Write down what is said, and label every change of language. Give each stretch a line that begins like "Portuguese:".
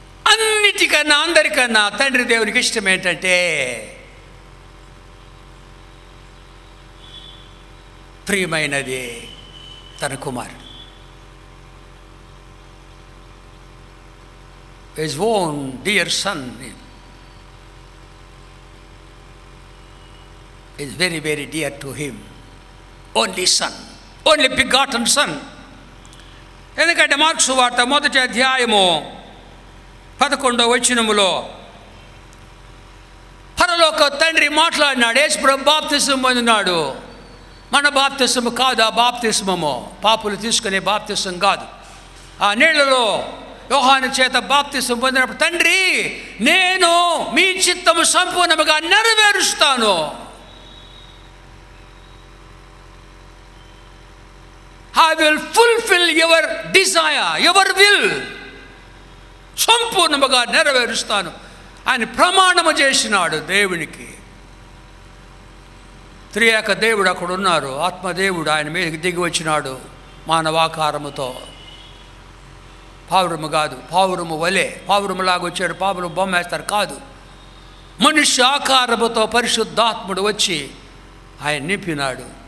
Telugu: అన్నిటికన్నా అందరికన్నా తండ్రి దేవునికి ఇష్టం ఏంటంటే ప్రియమైనది తన కుమారుడు.
English: His own dear son is very, very dear to him. Only son, only begotten son.
Telugu: ఎందుకంటే మార్కు సువార్త 1వ అధ్యాయము 11వ వచనములో పరలోక తండ్రి మాట్లాడినాడు. యేసుప్రభు బాప్తిస్మం పొందినాడు. మన బాప్తిస్మము కాదు ఆ బాప్తిస్మము, పాపులు తీసుకునే బాప్తిస్మం కాదు. ఆ నీళ్లలో యోహాను చేత బాప్తిస్మం పొందినప్పుడు తండ్రి నేను మీ చిత్తము సంపూర్ణముగా నెరవేరుస్తాను.
English: I will fulfill your desire, your will.
Telugu: సంపూర్ణముగా నెరవేరుస్తాను ఆయన ప్రమాణము చేసినాడు దేవునికి. త్రియేక దేవుడు అక్కడ ఉన్నారు. ఆత్మదేవుడు ఆయన మీదకి దిగి వచ్చినాడు మానవాకారముతో. పావురము కాదు, పావురము వలె, పావురములాగా వచ్చాడు. పావురము బొమ్మ వేస్తారు కాదు, మనుష్య ఆకారముతో పరిశుద్ధాత్ముడు వచ్చి ఆయన నింపినాడు.